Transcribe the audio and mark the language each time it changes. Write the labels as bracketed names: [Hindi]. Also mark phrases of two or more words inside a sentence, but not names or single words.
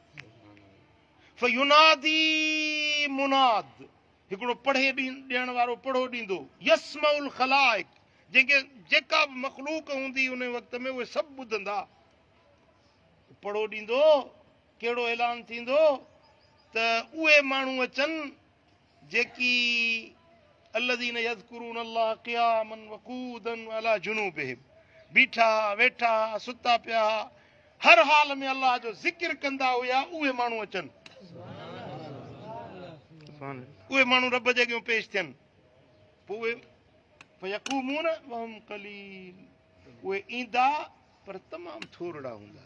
[Arabic] فينادي مناد, [Sindhi] हिकिड़ो पढ़े ॾियण वारो पढ़ो ॾींदो, [Arabic] يسمع الخلائق, [Sindhi] जंहिंखे जेका बि मख़लूक हूंदी उन वक़्त में उहे सभु ॿुधंदा। पढ़ो ॾींदो, कहिड़ो ऐलान थींदो त उहे माण्हू अचनि जेकी [Arabic] الذين يذكرون الله قياما وقعودا على جنوبهم, [Sindhi] बीठा वेठा सुता पिया, हर हाल में अल्लाह जो ज़िक्र कंदा हुया, उहे माण्हू अचनि, उहे माण्हू रब जे अॻियां पेश थियनि। पोइ उहे [Arabic] فيقومون وهم قليل, [Sindhi] उहे ईंदा पर तमामु थोरड़ा हूंदा।